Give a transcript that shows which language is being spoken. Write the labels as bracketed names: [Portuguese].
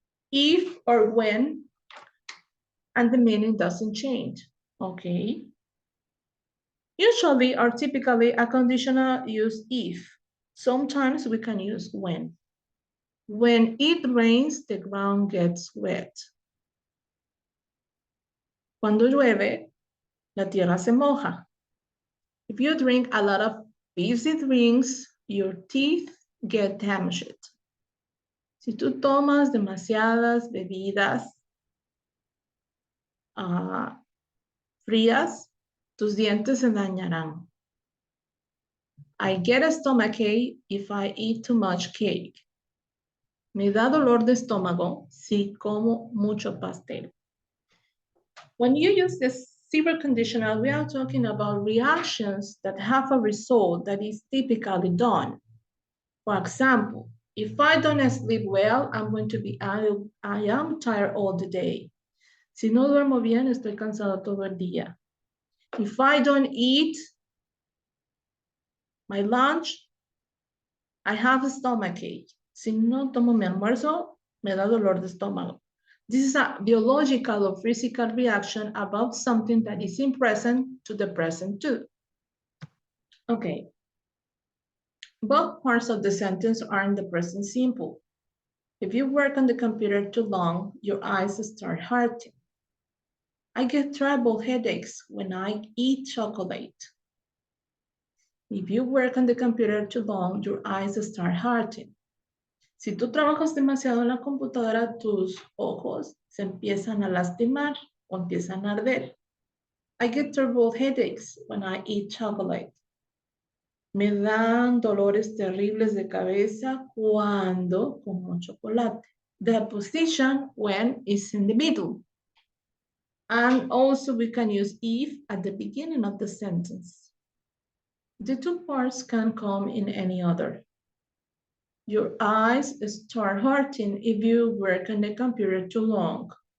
[English] If or when and the meaning doesn't change, okay? Usually or typically a conditional use if. Sometimes we can use when. When it rains, the ground gets wet. [Spanish] Cuando llueve, la tierra se moja. [English] If you drink a lot of fizzy drinks, your teeth get damaged. [Spanish] Si tú tomas demasiadas bebidas frías, tus dientes se dañarán. [English] I get a stomachache if I eat too much cake. [Spanish] Me da dolor de estómago si como mucho pastel. [English] When you use this zero conditional, we are talking about reactions that have a result that is typically done. For example, if I don't sleep well, I'm going to be, I am tired all the day. [Spanish] Si no duermo bien, estoy cansado todo el día. [English] If I don't eat my lunch, I have a stomachache. [Spanish] Si no tomo mi almuerzo, me da dolor de estómago. [English] This is a biological or physical reaction about something that is in present to the present too. Okay. Both parts of the sentence are in the present simple. If you work on the computer too long, your eyes start hurting. I get terrible headaches when I eat chocolate. If you work on the computer too long, your eyes start hurting. [Spanish] Si tú trabajas demasiado en la computadora, tus ojos se empiezan a lastimar o empiezan a arder. [English] I get terrible headaches when I eat chocolate. [Spanish] Me dan dolores terribles de cabeza cuando como chocolate. [English] The position when is in the middle. And also we can use if at the beginning of the sentence. The two parts can come in any order. Your eyes start hurting if you work on the computer too long.